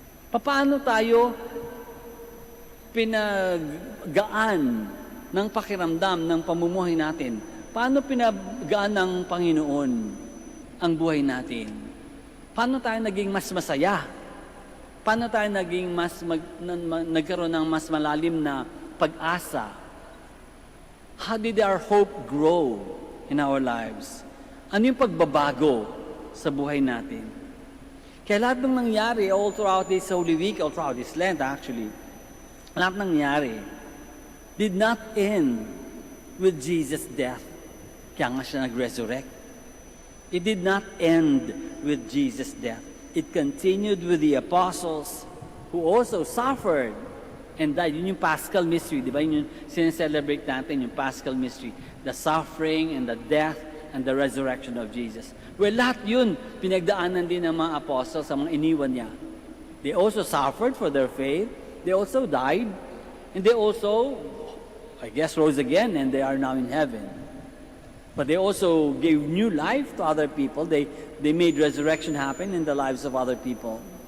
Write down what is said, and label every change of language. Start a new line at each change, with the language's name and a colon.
Filipino: Paano tayo pinaggaan ng pakiramdam ng pamumuhay natin? Paano pinagaan ng Panginoon ang buhay natin? Paano tayo naging mas masaya? Paano tayo naging nagkaroon ng mas malalim na pag-asa?
English: How did our hope grow in our lives?
Filipino: Ano yung pagbabago sa buhay natin? Kaya lahat ng nangyari
English: all throughout this Holy Week, all throughout this Lent actually,
Filipino: lahat ng nangyari
English: did not end with Jesus' death.
Filipino: Kaya nga siya nag-resurrect.
English: It did not end with Jesus' death. It continued with the apostles who also suffered and died.
Filipino: Yun yung Paschal Mystery, di ba? Yun yung sineselebrate natin, yung Paschal Mystery.
English: The suffering and the death and the resurrection of Jesus.
Filipino: Well, lahat yun, pinagdaanan din ng mga apostles sa mga iniwan niya.
English: They also suffered for their faith. They also died. And they also, I guess, rose again, and they are now in heaven. But they also gave new life to other people. They made resurrection happen in the lives of other people.